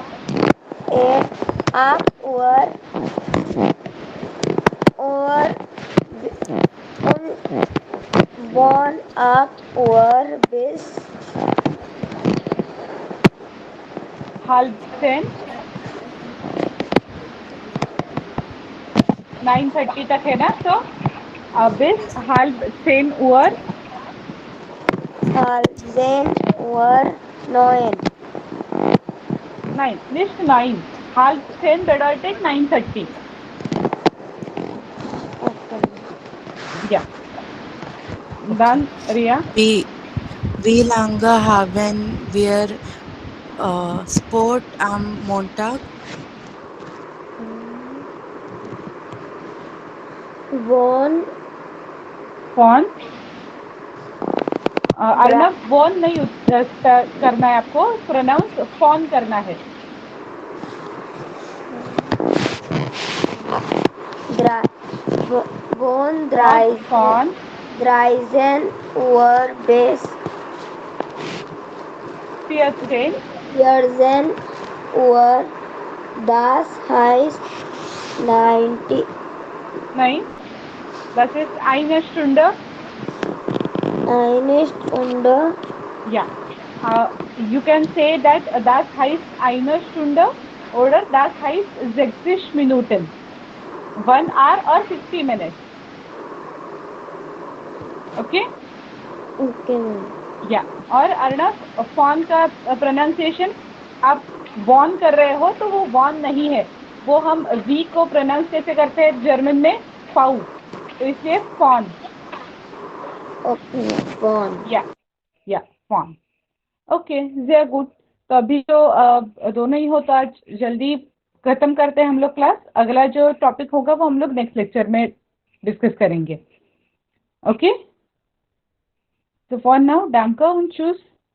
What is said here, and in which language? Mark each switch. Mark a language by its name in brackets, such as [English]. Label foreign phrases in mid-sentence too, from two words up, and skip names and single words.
[German] 8 Uhr [Hindi] और [German] von 8 Uhr bis halb 10 9:30 [Hindi] तक है ना, तो [German] bis halb 10 Uhr, halb 10 Uhr 9. nein, nicht 9, halb 10 bedeutet 9:30. [English] Okay. [German] Ja, [English] Okay. [German] dann Ria. Wie lange haben wir Sport am Montag? Von [Hindi] Von अर्नब वॉन नहीं करना है आपको, प्रोनाउंस फॉन करना है. [German] von फॉन 13 Uhr bis 14 14 Uhr. Das heißt 90 नहीं, das ist eine Stunde. eine Stunde. Ja, [English] you can say that [German] das heißt eine Stunde oder das heißt 60 Minuten, [English] 1 hour or 60 minutes. Okay. Okay. [Hindi] या और अर्णव, फॉन का प्रोनाउंसिएशन आप वॉन कर रहे हो तो वो वॉन नहीं है, वो हम वी को प्रोनाउंस कैसे करते हैं जर्मन में, फाउ, तो इसलिए फॉन. [English] Okay. Von. [German] ja von. ओके, sehr gut. [Hindi] तो अभी तो दोनों ही हो, तो आज जल्दी खत्म करते हैं हम लोग क्लास. अगला जो टॉपिक होगा वो हम लोग नेक्स्ट लेक्चर में डिस्कस करेंगे. [English] ओके, so for now, [German] danke und tschüss.